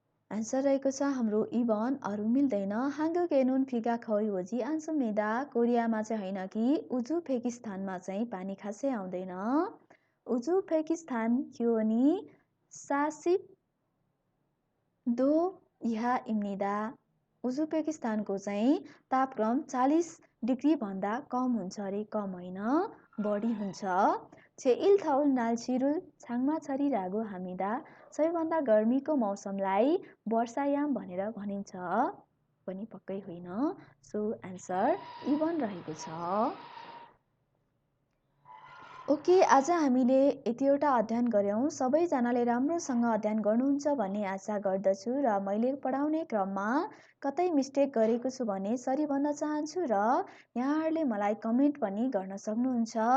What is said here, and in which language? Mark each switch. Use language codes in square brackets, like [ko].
[ne] Answer रहेको छ हाम्रो E1 अरू मिल्दैन। [ko] 한국에는 비가 거의 오지 않습니다. [ne] कोरियामा चाहिँ होइन कि उज्बेकिस्तानमा चाहिँ पानी खासै आउँदैन। [ko] उज्बेकिस्तान 기온이 40도 이하입니다. [ne] उज्बेकिस्तानको चाहिँ तापक्रम 40 डिग्री भन्दा कम हुन्छ अरे, कम होइन बढी हुन्छ। [ko] 제일 더운 날씨를 장마철이라고 합니다. [ne] सबैभन्दा गर्मीको मौसमलाई वर्षायाम भनेर भनिन्छ पनि पक्कै होइन। सो आन्सर E1 रहेको छ। ओके, आज हामीले यतिवटा अध्ययन गऱ्यौँ। सबैजनाले राम्रोसँग अध्ययन गर्नुहुन्छ भन्ने आशा गर्दछु र मैले पढाउने क्रममा कतै मिस्टेक गरेको छु भने सरी भन्न चाहन्छु र यहाँहरूले मलाई कमेन्ट पनि गर्न सक्नुहुन्छ।